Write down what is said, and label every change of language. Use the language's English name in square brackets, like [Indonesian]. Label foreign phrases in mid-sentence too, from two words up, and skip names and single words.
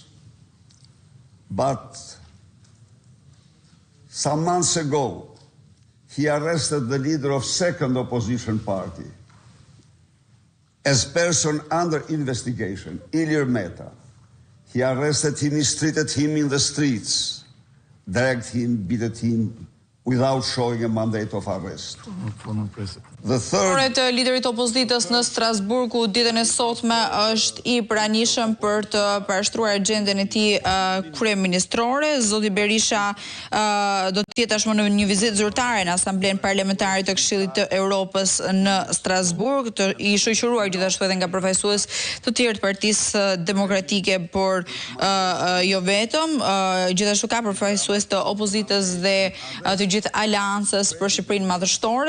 [English] But some months ago, he arrested the leader of second opposition party as person under investigation, Ilir Meta. He arrested him, mistreated him in the streets, dragged him, beaten him without showing a mandate of arrest. [Albanian] Orët liderit opozitës në Strasburgu ditën e sotme është i pranishëm për të parashtruar agjendën e tij kryeministrore. Zoti Berisha do të jetë tashmë në një vizitë zyrtare në Asamblenë Parlamentare të Këshillit të Europës në Strasburg, i shoqëruar gjithashtu edhe nga përfaqësues të tjerë të Partisë Demokratike, por jo vetëm, gjithashtu ka përfaqësues të opozitës dhe të gjithë aleancës për Shqipërinë Madhështore.